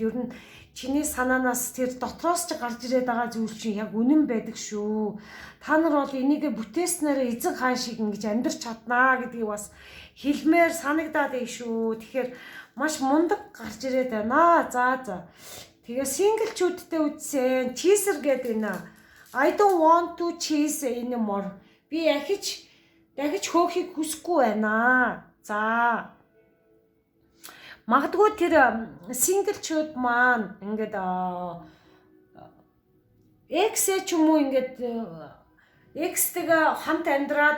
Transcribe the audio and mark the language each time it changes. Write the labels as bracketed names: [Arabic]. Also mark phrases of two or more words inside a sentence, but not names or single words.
[Mongolian] Ер нь чиний санаанаас тэр дотроос ч гарч ирээд байгаа зүйл чинь яг үнэн байдаг шүү. Та нар бол энийг бүтээснээр эзэн хаан шиг ингэж амьдрч чаднаа гэдгийг бас хэлмээр санагдаад байна шүү. Тэгэхээр маш мундаг гарч ирээд байна. За. Тэгээ синглчүүдтэй үзсэн. Teaser гэдэг энэ. [English] I don't want to chase anymore. [Mongolian] Би дахиж хөөхийг хүсэхгүй байна. За. Магадгүй тэр синглчүүд маань ингээд экс ч юм уу ингээд экстэйгээ хамт амьдраад